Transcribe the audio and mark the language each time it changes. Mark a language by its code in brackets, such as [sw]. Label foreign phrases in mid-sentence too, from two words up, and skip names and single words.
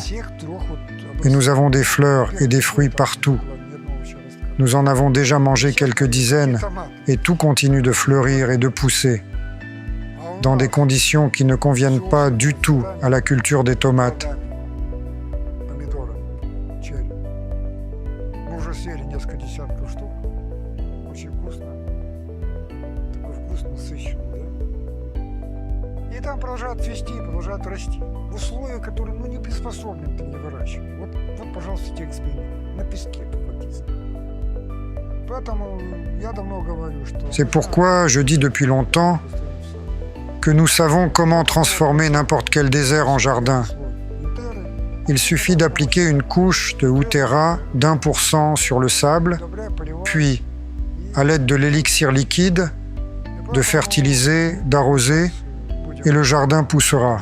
[fr] Et nous avons des fleurs et des fruits partout. Nous en avons déjà mangé quelques dizaines et tout continue de fleurir et de pousser dans des conditions qui ne conviennent pas du tout à la culture des tomates. чарю. [ru] Мы уже съели несколько десятков штук. Очень вкусно. Такой вкус насыщенный, да? И там продолжают цвести, продолжают расти. В условиях, которые, не приспособлены для них выращивать. Вот, пожалуйста, те эксперименты. На песке, фактически. Поэтому я давно говорю, что... [fr] C'est pourquoi je dis depuis longtemps que nous savons comment transformer n'importe quel désert en jardin. Il suffit d'appliquer une couche de Hutera d'1% sur le sable, puis, à l'aide de l'élixir liquide, de fertiliser, d'arroser, et le jardin poussera.